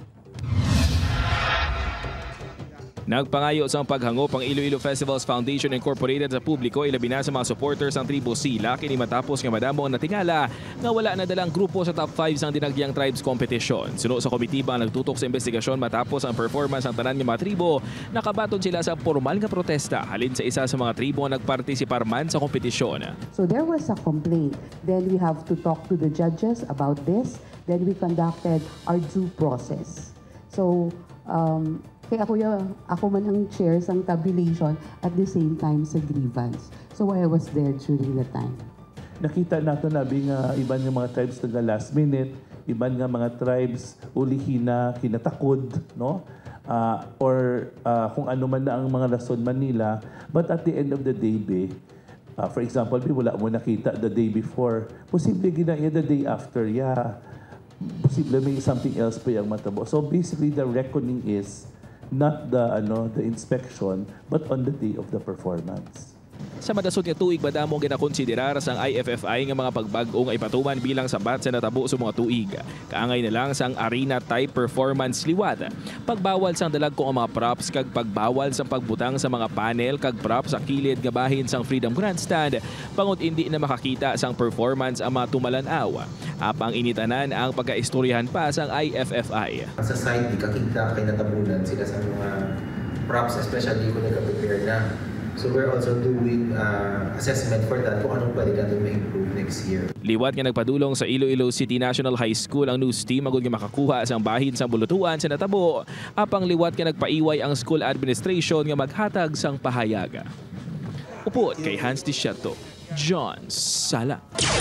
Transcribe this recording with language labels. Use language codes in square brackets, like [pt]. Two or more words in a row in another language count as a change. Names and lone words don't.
[hil] Nagpangayo sa paghangop ang Iloilo Festivals Foundation Incorporated sa publiko ilabi na sa mga supporters ng Tribo Sila kini matapos nga madamo ang natingala nga wala na dalang grupo sa top 5 sang Dinagyang Tribes Competition. Suno sa komitiba ang nagtutok sa investigasyon matapos ang performance ng tanan nga mga tribo, nakabaton sila sa formal nga protesta halin sa isa sa mga tribo nga nagpartisipar man sa kompetisyon. [en] So there was a complaint. Then we have to talk to the judges about this. Then we conducted our due process. [hil] So kaya ako man ang chair sang tabulation [en] at the same time [hil] sa grievance. [en] So I was there during the time. [hil] Nakita nato na nga iban nga mga tribes taga [en] last minute, [hil] iban nga mga tribes ulihin na kinatakod, no? Kung ano man na ang mga rason man nila. [en] But at the end of the day, for example, [hil] wala mo nakita [en] the day before. [hil] Posible ginaya [en] the day after, [hil] posible may [en] something else [hil] pa yung matabo. [en] So basically, the reckoning is not the inspection, but on the day of the performance. [hil] Sa madasod nga tuig madamo ginakonsiderar sang IFFI nga mga pagbago nga ipatuman bilang sabat sa natabo sa mga tuig. Kaangay na lang sang [en] arena type performance [hil] liwat. Pagbawal sang dalag ko ang mga props kag pagbawal sang pagbutang sa mga panel kag props sa kilid nga bahin sang Freedom Grandstand pangut hindi na makakita sang performance ang mga tumalanaw. Apang initanan ang pagkaistoryahan pa sang IFFI. Sa side di kakita kay natabunan sila sa mga props, especially kung nagka-prepare na. [en] So we're also doing assessment for that [tl] kung anong pwede natin ma-improve [en] next year. [hil] Liwat nga nagpadulong sa Iloilo City National High School ang news team agud nga makakuha sa bahin sa bulutuan sa natabo. Apang liwat nga nagpaiway ang school administration nga maghatag sang pahayag. Upod kay Hans Disciato, John Sala.